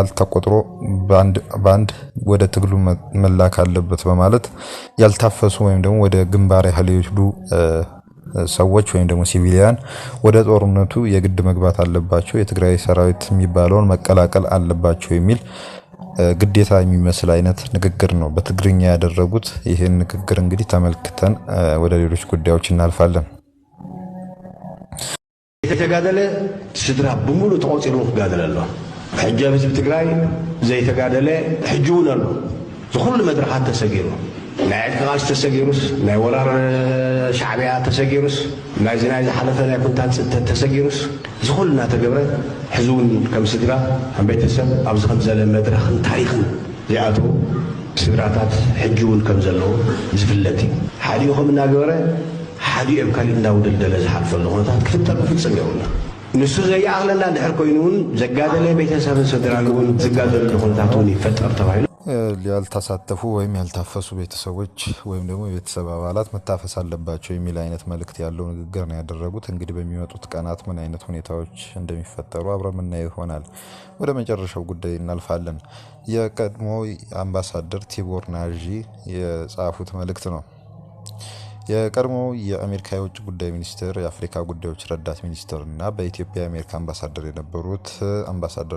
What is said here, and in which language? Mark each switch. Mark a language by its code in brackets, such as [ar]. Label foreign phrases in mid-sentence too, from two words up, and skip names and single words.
[am] ተቆጥሮ ባንድ ወደ ትግሉ መላክ አለበት በማለት ያልታፈሱ ወይም ደግሞ ወደ ግንባር ያህል ይሄዱ ሰዎች ወይም ደግሞ ሲቪሊያን ወደ ጦርነቱ የግድ መግባት አለባቸው፣ የትግራይ ሰራዊት የሚባለውን መቀላቀል አለባቸው የሚል ግዴታ የሚመስል አይነት ንግግር ነው በትግርኛ ያደረጉት። ይህን ንግግር እንግዲህ ተመልክተን ወደ ሌሎች ጉዳዮች እናልፋለን። [ti] የተጋደለ ስድራ ብሙሉ ተቆፂሩ ክጋደል ኣሎ። ሕጂ ህዝቢ ትግራይ ዘይተጋደለ ሕጂ እውን ኣሎ። ዝኩሉ መድረኻት ተሰጊሩ ናይ ዕድቃል ተሰጊሩስ ናይ ወራር ሻዕብያ ተሰጊሩስ ናይ ዝሓለፈ ናይ ኩንታት ፅንተት ተሰጊሩስ ዝኹሉ እናተገብረ ሕዚ እውን ከም ስድራ ከም ቤተሰብ ኣብዚ ከምዘለ መድረኽን ታሪኽን ዝኣትዉ ስድራታት ሕጂ እውን ከም ዘለዉ ዝፍለጥ እዩ ሓዲኡ ከም እናገበረ ሓዲኡ ኣብ ካሊእ እንዳውደልደለ ዝሓልፈሉ ኩነታት ክፍጠር ክፍፅም የብሉና ንሱ ዘየኣኽለና እንድሕር ኮይኑ እውን ዘጋደለ ቤተሰብን ስድራን እውን ዝጋደለሉ ኩነታት እውን ይፈጠር ተባሂሉ [am] ያልተሳተፉ ወይም ያልታፈሱ ቤተሰቦች ወይም ደግሞ የቤተሰብ አባላት መታፈስ አለባቸው የሚል አይነት መልእክት ያለው ንግግር ነው ያደረጉት። እንግዲህ በሚመጡት ቀናት ምን አይነት ሁኔታዎች እንደሚፈጠሩ አብረን የምናየው ይሆናል። ወደ መጨረሻው ጉዳይ እናልፋለን። የቀድሞ አምባሳደር ቲቦር ናጂ የጻፉት መልእክት ነው። የቀድሞ የአሜሪካ የውጭ ጉዳይ ሚኒስትር የአፍሪካ ጉዳዮች ረዳት ሚኒስትር እና በኢትዮጵያ የአሜሪካ አምባሳደር የነበሩት አምባሳደር